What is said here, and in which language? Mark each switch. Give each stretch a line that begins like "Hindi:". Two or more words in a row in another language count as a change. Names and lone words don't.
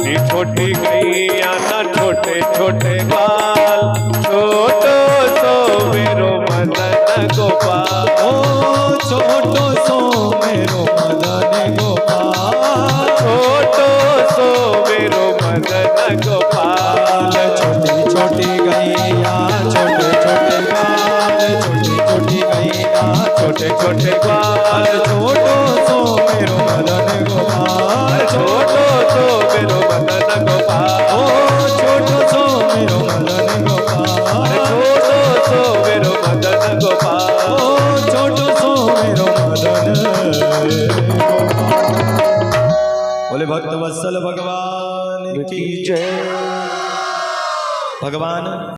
Hindi: छोटी गैया ना छोटे छोटे ग्वाल।
Braj: छोटो सो मेरो मदन गोपाल। ओ छोटो सो मेरो मदन गोपाल। छोटो सो मेरो मदन गोपाल।
Hindi: छोटी छोटी गैया छोटे छोटे ग्वाल। छोटी छोटी गैया छोटे छोटे ग्वाल।
Braj: छोटो सो मेरो मदन गोपाल। छोटो सो मेरो मदन गोपाल। ओ छोटो सो मेरो मदन गोपाल। छोटो सो मेरो मदन गोपाल। ओ छोटो सो मेरो मदन गोपाल।
Hindi: बोले भक्त वत्सल भगवान की जय। भगवान